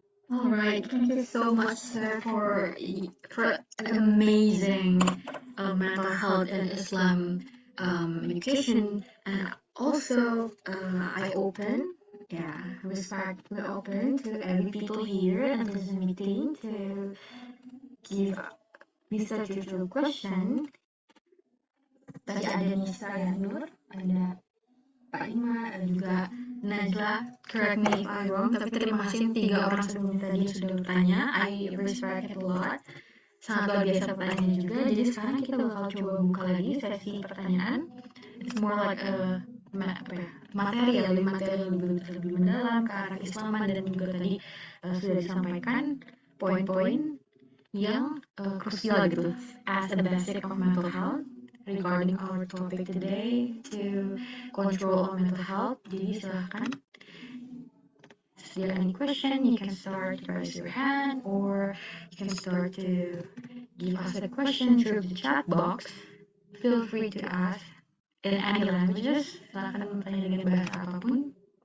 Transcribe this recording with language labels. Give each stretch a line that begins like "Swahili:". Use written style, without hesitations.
English: All right, thank you so much, sir, for an amazing mental health and Islam education, and also I open, respectfully open to every people here in this meeting to give research your question.
Indonesian: Tadi ada Nisa ya, Nur, ada Pak Ima, ada juga Najla,
English: correct me if I'm wrong,
Indonesian: tapi terima kasih 3 orang sebelumnya tadi yang sudah bertanya.
English: I respect it a lot.
Indonesian: sangat luar biasa pertanyaannya juga. Jadi sekarang kita bakal coba buka lagi sesi pertanyaan.
English: It's more like a
Indonesian: materi ya, lebih materi, lebih mendalam ke arah Islaman, dan juga tadi sudah disampaikan poin-poin yang krusial gitu
English: as a basic of mental health
Indonesian: regarding our topic today to control our mental health. Jadi silahkan,
English: if there are any question, you can start to raise your hand or you can start to give us a question through the chat box. Feel free to ask in any languages.
Indonesian: Silahkan bertanya dengan bahasa apapun.